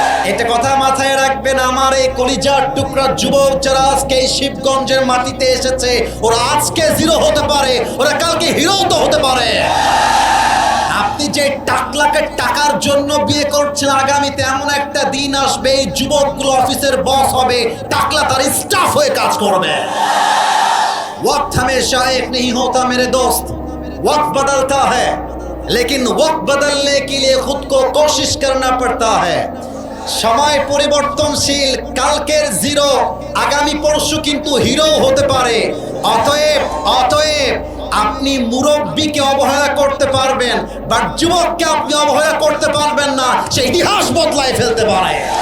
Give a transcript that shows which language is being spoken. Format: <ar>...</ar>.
<bn>এটা কথা মাথায় রাখবেন। আমার এই কলিজার টুকরা যুবক যারা আজকে এই শিবগঞ্জের মাটিতে এসেছে, ওরা আজকে 0 হতে পারে, ওরা কালকে হিরো তো হতে পারে। আপনি যে টাকলাকে টাকার জন্য বিয়ে করছেন, আগামীতে এমন একটা দিন আসবে এই যুবকগুলো অফিসের বস হবে, টাকলা তার স্টাফ হয়ে কাজ করবে।</bn> <hi>वक्त हमेशा एक नहीं होता मेरे दोस्त, वक्त बदलता है, लेकिन वक्त बदलने के लिए खुद को कोशिश करना पड़ता है।</hi> <bn>সময় পরিবর্তনশীল, কালকের 0 আগামী পরশু কিন্তু হিরো হতে পারে। অতএব অতএব আপনি মুরব্বীকে অবহেলা করতে পারবেন, বাট যুবককে আপনি অবহেলা করতে পারবেন না, সে ইতিহাস বদলায় ফেলতে পারে।</bn>